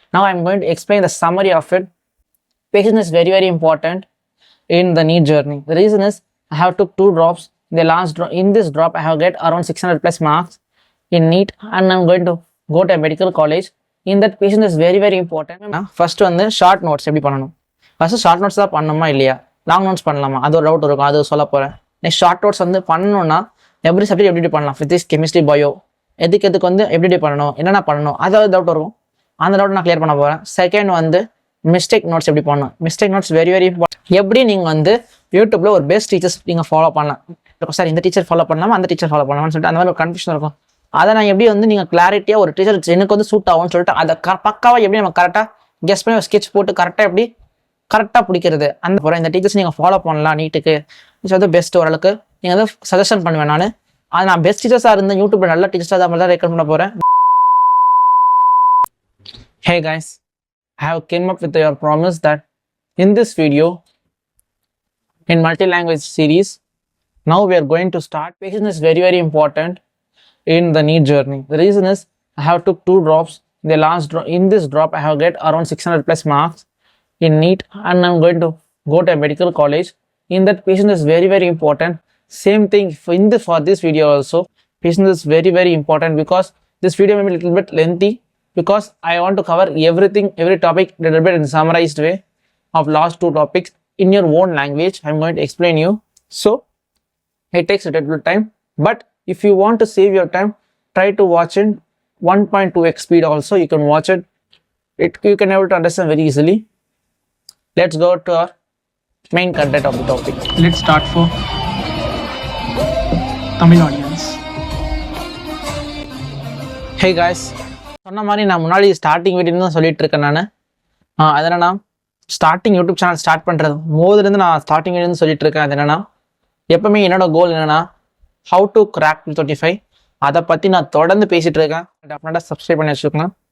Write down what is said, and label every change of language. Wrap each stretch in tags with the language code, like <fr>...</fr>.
<en>Now I am going to explain the summary of it. Patience is very important in the NEET journey. The reason is I have took 2 drops. The last drop in this drop I have get around 600 plus marks in NEET and I am going to go to a medical college. In that patience is very important.</en> <ta>First வந்து short notes எப்படி பண்ணணும். First short notes தான் பண்ணணுமா இல்லையா, long notes பண்ணலாமா, அது ஒரு doubt இருக்கும், அது சொல்ல போகிறேன். நெக்ஸ்ட் ஷார்ட் நோட்ஸ் வந்து பண்ணணும்னா எவ்ரி சப்ஜெக்ட் எப்படி பண்ணலாம், ஃபிசிக்ஸ் கெமிஸ்ட்ரி பயோ எதுக்கு வந்து எப்படி பண்ணணும், என்னென்ன பண்ணணும், அதாவது டவுட் இருக்கும். அந்த டவுட் நான் கிளியர் பண்ண போகிறேன். செகண்ட் வந்து மிஸ்டேக் நோட்ஸ் எப்படி பண்ணணும். Mistake notes very important. எப்படி நீங்கள் வந்து யூடியூப்ல ஒரு பெஸ்ட் டீச்சர்ஸ் நீங்கள் ஃபாலோ பண்ணலாம். சார் இந்த டீச்சர் ஃபாலோ பண்ணலாமா அந்த டீச்சர் ஃபாலோ பண்ணலாம்னு சொல்லிட்டு அந்த மாதிரி ஒரு கன்ஃபியூஷன் இருக்கும். அதை நான் எப்படி வந்து நீங்கள் கிளாரிட்டியாக ஒரு டீச்சர் எனக்கு வந்து சூட் ஆகும்னு சொல்லிட்டு அதை பக்காவாக எப்படி நம்ம கரெக்டாக கெஸ் பண்ணி ஒரு ஸ்கெட்ச் போட்டு கரெக்டாக பிடிக்கிறது அந்த போகிறேன். இந்த டீச்சர்ஸ் நீங்கள் ஃபாலோ பண்ணலாம் நீட்டுக்கு, வந்து பெஸ்ட் ஓரளவுக்கு நீங்கள் வந்து சஜஷன் பண்ணுவேன். நான் பெஸ்ட் டீச்சர்ஸாக இருந்தேன் யூடியூப்ல நல்ல டீச்சர்ஸாக தான் தான் ரெக்கமெண்ட் பண்ண போகிறேன்.</ta> <en>Hey guys, I have came up with your promise that in this video in multi-language series, now we are going to start. Patience is very important in the NEET journey. The reason is I have took 2 drops. The last drop in this drop I have get around 600 plus marks in NEET and I'm going to go to a medical college. In that patience is very important. Same thing for this video also. Patience is very important because this video may be a little bit lengthy because I want to cover everything, every topic a little bit in summarized way of last 2 topics in your own language. I'm going to explain you. So it takes a little time, but if you want to save your time, try to watch in 1.2x speed also. You can watch it. You can able to understand very easily. Let's go to our main content of the topic. Let's start for Tamil audience.</en> <ta>Hey guys, சொன்ன மாதிரி நான் முன்னாடி starting video தான் சொல்லிட்டு இருக்கேன். அது என்னன்னா starting YouTube channel start பண்ணுறது போதுலேருந்து நான் ஸ்டார்டிங் வீடியோ சொல்லிட்டு இருக்கேன். அது என்னன்னா எப்பவுமே என்னோட கோல் என்னன்னா ஹவு டு கிராக் 25. அதை பற்றி நான் தொடர்ந்து பேசிகிட்டு இருக்கேன். டெஃபினட்டாக சப்ஸ்கிரைப் பண்ணி வச்சுக்கோங்க.</ta>